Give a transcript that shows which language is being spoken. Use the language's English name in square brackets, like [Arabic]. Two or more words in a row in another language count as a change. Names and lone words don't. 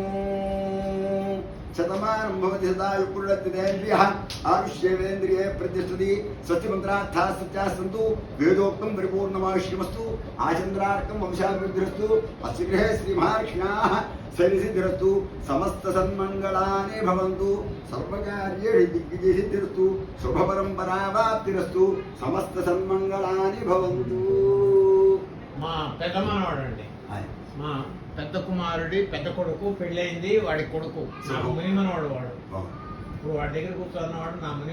[Sanskrit] शतमानं भवति शतायुः आयुष्येवेन्द्रिये प्रतिष्ठति सत्यमन्त्रार्थाः सत्याः सन्तु वेदोक्तं परिपूर्णमायुष्यमस्तु आचन्द्रार्कं वंशाभिवृद्धिरस्तु अस्य गृहे श्रीमहालक्ष्म्याः शैलसिद्धिरस्तु समस्तसन्मङ्गलानि भवन्तु सर्वकार्येषु दिग्विजयसिद्धिरस्तु शुभपरम्परावाप्तिरस्तु समस्तसन्मङ्गलानि भवन्तु [Telugu] మా పెద్ద మనవాడండి మా పెద్ద కుమారుడి పెద్ద కొడుకు పెళ్ళయింది వాడి కొడుకు నాకు ముని మనవాడు వాడు ఇప్పుడు వాడి దగ్గర కూర్చున్నవాడు నా ముని